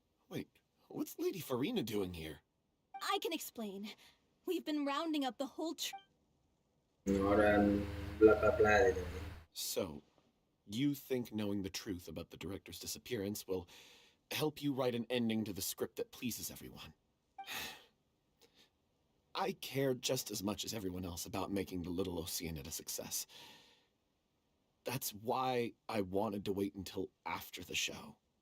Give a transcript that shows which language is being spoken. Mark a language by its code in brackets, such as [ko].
[en] Wait, what's Lady Furina doing here? I can explain. We've been rounding up the whole [vi] Nó đang bla bla bla gì đấy. [en] So, You think knowing the truth about the director's disappearance will help you write an ending to the script that pleases everyone. I care just as much as everyone else about making the Little Oceanid a success. That's why I wanted to wait until after the show.